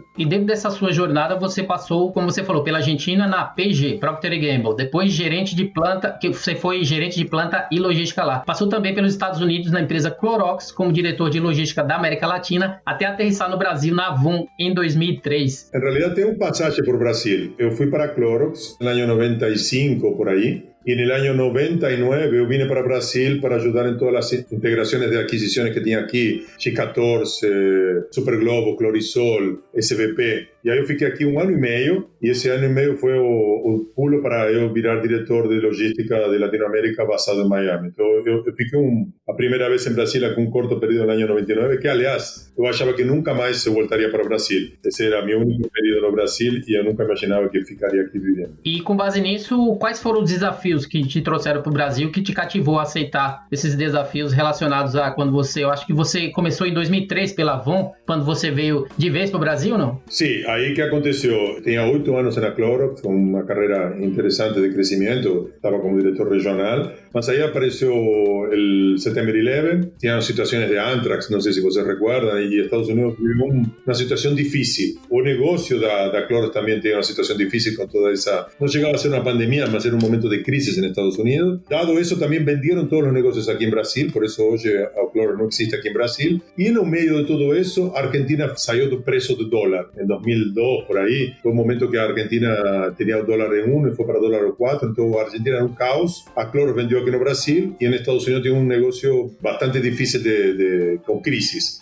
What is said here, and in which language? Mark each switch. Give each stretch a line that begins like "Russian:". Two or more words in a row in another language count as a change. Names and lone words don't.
Portuguese: E dentro dessa sua jornada, você passou, como você falou, pela Argentina na P&G, Procter & Gamble, depois gerente de planta, que você foi gerente de planta e logística lá. Passou também pelos Estados Unidos na empresa Clorox, como diretor de logística da América Latina, até aterrissar no Brasil na Avon em 2003. Em realidade, tem passagem por Brasil. Eu fui para a Clorox no ano 95, por aí.
Spanish: Y en el año 99 yo vine para Brasil para ayudar en todas las integraciones de adquisiciones que tenía aquí, G14, Superglobo, Clorisol, SVP. Y ahí yo
Portuguese: fiquei aquí 1 ano e meio,
Spanish: y ese año y medio fue
Portuguese: o pulo
Spanish: para yo virar director de logística de Latinoamérica basado en Miami. Entonces yo fiquei a primera vez en Brasil con un corto periodo en el año 99, que aliás, yo achava que nunca más se voltaría para Brasil. Ese era mi único periodo no Brasil y yo nunca imaginaba que
Portuguese: ficaria aqui vivendo. E com base nisso, quais foram os desafios que te trouxeram para o Brasil, que te cativou a aceitar esses desafios relacionados a quando você, eu acho que você começou em 2003 pela Avon, quando você veio de vez para o Brasil, não?
Spanish: Sí, ahí que aconteceu. Tenía 8 años en la Clorox, con una carrera interesante de crecimiento, estaba como director regional, mas ahí apareció el September 11, tenían situaciones de Anthrax, no sé si ustedes recuerdan, y Estados Unidos vivió una situación difícil. O negocio da Clorox también tenía una situación difícil con toda esa, no llegaba a ser una pandemia, mas era un momento de crisis en Estados Unidos. Dado eso, también vendieron todos los negocios aquí en Brasil, por eso hoy cloro
Portuguese: não existe aqui em Brasil. E no meio de tudo isso, a Argentina saiu do preço do dólar. Em 2002, por aí, foi um momento que a Argentina tinha o dólar em 1 e foi para dólar 4, então a Argentina era um caos. A Cloro vendeu aqui no Brasil e nos Estados Unidos tinha um negócio bastante difícil com crises.